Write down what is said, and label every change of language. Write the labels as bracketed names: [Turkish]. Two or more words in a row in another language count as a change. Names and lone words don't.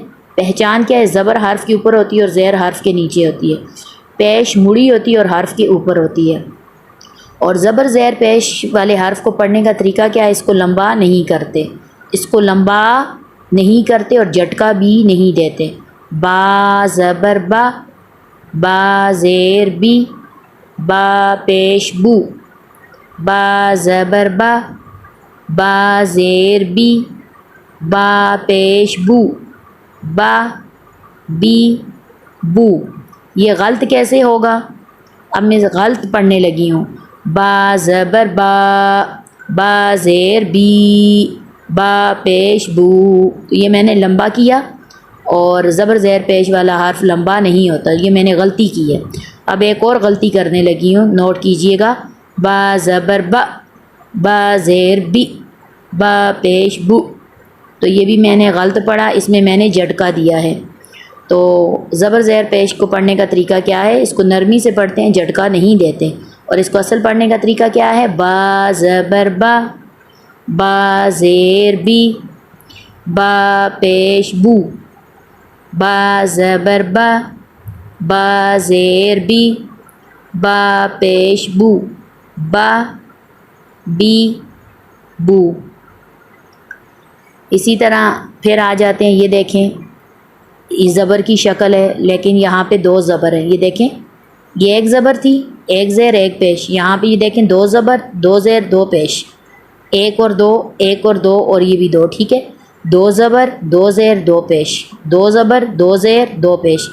[Urdu] پہچان کیا ہے؟ زبر حرف کے اوپر ہوتی ہے اور زیر حرف کے نیچے ہوتی ہے۔ پیش مڑی ہوتی ہے اور حرف کے اوپر ہوتی ہے۔ اور زبر زیر پیش والے حرف کو پڑھنے کا طریقہ کیا ہے؟ اس کو لمبا نہیں کرتے اور جھٹکا بھی نہیں دیتے۔ با زبر با، با زیر بی، با پیش بو، با زبر با، با زیر بی، با پیش بو، با بی بو۔ یہ غلط کیسے ہوگا؟ اب میں غلط پڑھنے لگی ہوں۔ با زبر با، با زیر بی، با پیش بو، تو یہ میں نے لمبا کیا، اور زبر زیر پیش والا حرف لمبا نہیں ہوتا، یہ میں نے غلطی کی ہے۔ اب ایک اور غلطی کرنے لگی ہوں، نوٹ کیجئے گا۔ با زبر با، با زیر بی، با پیش بو، تو یہ بھی میں نے غلط پڑھا، اس میں نے جھٹکا دیا ہے۔ تو زبر زیر پیش کو پڑھنے کا طریقہ کیا ہے؟ اس کو نرمی سے پڑھتے ہیں، جھٹکا نہیں دیتے، اور اس کو اصل پڑھنے کا طریقہ کیا ہے؟ با زبر با، با زیر بی، با پیش بو، با زبر با، با زیر بی، با پیش بو، با بی بو۔ اسی طرح پھر آ جاتے ہیں، یہ دیکھیں یہ زبر کی شکل ہے، لیکن یہاں پہ 2 زبر ہیں، یہ دیکھیں، یہ ایک زبر تھی، ایک زیر ایک پیش، یہاں پہ یہ دیکھیں 2 زبر 2 زیر 2 پیش، ایک اور 2 ایک اور 2 اور یہ بھی 2، ٹھیک ہے، 2 زبر 2 زیر 2 پیش، 2 زبر 2 زیر 2 پیش۔